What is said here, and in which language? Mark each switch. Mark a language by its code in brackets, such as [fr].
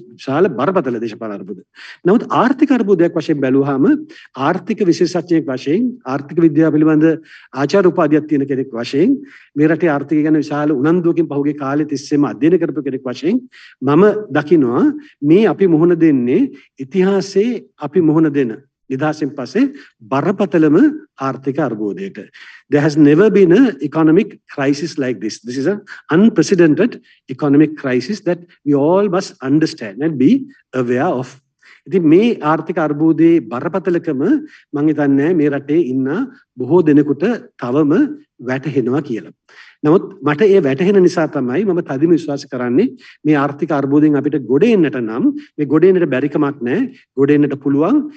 [si] විශාල බරපතල දේශපාලන අර්බුද. නමුත් ආර්ථික අර්බුදයක් වශයෙන් බැලුවාම ආර්ථික විශේෂඥයෙක් වශයෙන් ආර්ථික විද්‍යාව පිළිබඳ ආචාර්ය උපාධියක් තියෙන කෙනෙක් වශයෙන් මේ රටේ ආර්ථිකය ගැන විශාල උනන්දුවකින් පහුගිය කාලෙ තිස්සේම අධ්‍යයනය කරපු කෙනෙක් වශයෙන් මම දකිනවා මේ අපි මුහුණ දෙන්නේ ඉතිහාසයේ අපි මුහුණ දෙන නිදහසෙන් පස්සේ බරපතලම ආර්ථික අර්බුදයකට. [en] There has never been an economic crisis like this. This is an unprecedented economic crisis that we all must understand and be aware of. [si] ඉතින් මේ ආර්ථික අර්බුදයේ බරපතලකම මම හිතන්නේ මේ රටේ ඉන්න බොහෝ දෙනෙකුට තවම වැටහෙනවා කියලා. නමුත් මට ඒ වැටහෙන නිසා තමයි මම තදින්ම විශ්වාස කරන්නේ මේ ආර්ථික අර්බුදයෙන් අපිට ගොඩ එන්නට නම් මේ ගොඩ එන්නට බැරි කමක් නැහැ. ගොඩ එන්නට පුළුවන්.